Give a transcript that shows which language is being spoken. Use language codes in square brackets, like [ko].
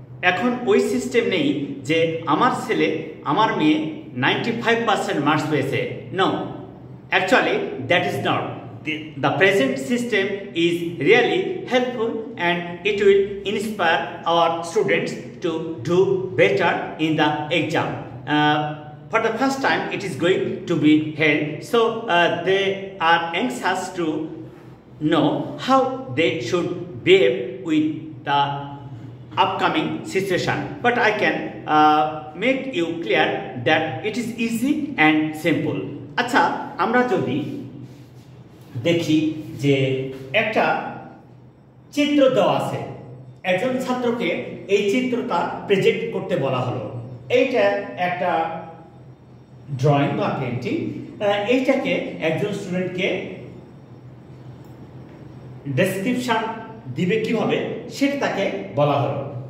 [bn] এখন ওই সিস্টেম নেই যে আমার ছেলে, আমার মেয়ে 95% মার্কস পেয়েছে। [en] No, actually that is not. The present system is really helpful and it will inspire our students to do better in the exam. For the first time it is going to be held, so they are anxious to know how they should behave with the upcoming situation. But I can make you clear that it is easy and simple. [bn] আচ্ছা, আমরা যদি দেখি যে একটা চিত্র দেওয়া আছে, একজন ছাত্রকে এই চিত্রটা প্রেজেন্ট করতে বলা হলো, এইটা একটা ড্রয়িং বা পেন্টিং, এইটাকে একজন স্টুডেন্টকে ডেসক্রিপশন দিবে কিভাবে সেটা তাকে বলা হলো।